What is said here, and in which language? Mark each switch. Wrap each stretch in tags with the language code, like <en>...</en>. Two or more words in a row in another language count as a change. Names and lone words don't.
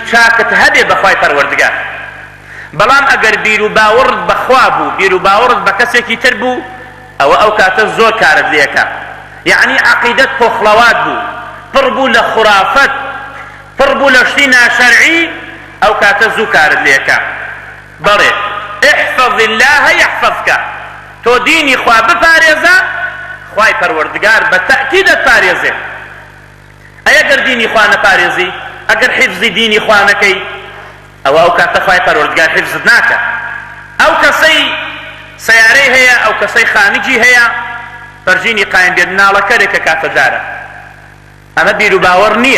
<ckb>چاکت هەبێت بە خوای پەروەردگار بەڵام ئەگەر بیر و باوەڕت بەخوا بوو بیر و باوەڕت بە کەسێکی تر بوو ئەوە ئەو کاتە زۆر کارت لێکە یعنی عەقیدەت پۆخڵەوات بوو پڕ بوو لە خوڕافەت پڕ بوو لە شتی ناشەرعی ئەو کاتە زوو کارت لێکە بەڵێ</ckb> <ar>احفظ الله يحفظك</ar> <ckb>تۆ دینی خوا بپارێزە خوای پەروەردگار بە تەئکیدت پارێزێ ئەگەر دینی خوا نەپارێزی ئەگەر حیفزی دینی خوا نەکەی ئەوە ئەو کاتە خوای پەروەردگار حیفزت ناکە ئەو کەسەی سەیارەی هەیە ئەو کەسەی خانگی هەیە فەرجینی قایم بێت ناڵەکەرێکە کاتەدارە ئەمە بیر و باوەڕ نییە.</ckb>